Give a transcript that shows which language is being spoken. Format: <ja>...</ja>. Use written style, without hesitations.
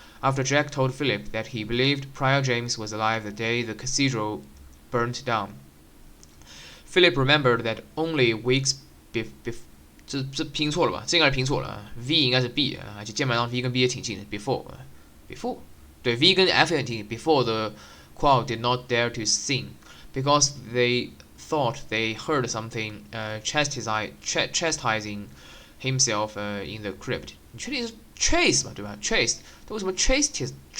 <en>After Jack told Philip that he believed Prior James was alive the day the cathedral burnt down, Philip remembered that only weeks before</en> <zh>这拼错了吧？这应该是拼错了 ，V 应该是 B 啊，而且键盘上 V 跟 B 也挺近的。</zh> <en>Before，</en> <zh>对 V 跟 F 也挺近。</zh> <en>Before the crowd did not dare to sing because they thought they heard something chastising himself in the crypt.</en> <zh>你确定是 chase 吧？对吧 ？chase， 它为什么 chastise？</zh>